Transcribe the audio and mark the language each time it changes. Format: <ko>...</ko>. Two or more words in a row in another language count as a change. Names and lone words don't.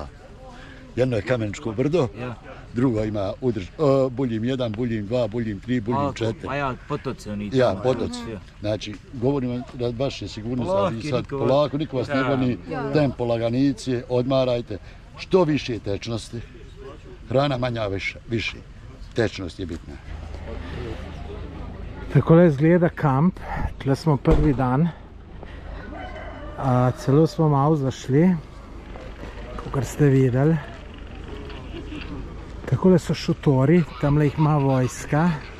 <bs>Jedno je Kameničko brdo, drugo ima buljim 1, buljim 2, buljim 3, buljim 4. A ja, potoci oni. Ja, potoci. Znači, govorim vam da baš je sigurnost, a vi sad polako, niko vas ne goni, tempo laganicije, odmarajte. Što više tečnosti, hrana manja više, tečnost je bitna.</bs> <sl>Takole izgleda kamp, tle smo prvi dan. Celo smo malo zašli, kakor ste videli. Takole so šotori, tamle jih ima vojska.</sl>